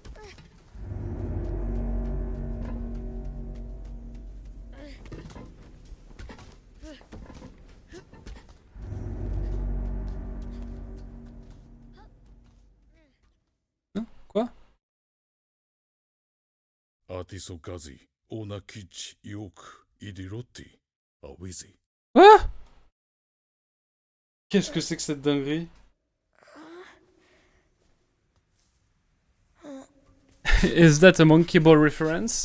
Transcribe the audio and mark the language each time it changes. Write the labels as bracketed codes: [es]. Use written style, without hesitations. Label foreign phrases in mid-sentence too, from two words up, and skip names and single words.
[fr] Hein? Quoi? アーティソガジ、オーナキッチ、ヨーク、イディロッティ、アウィゼ。 Ah! Qu'est-ce que c'est que cette dinguerie? [en] Is that a Monkey Ball reference?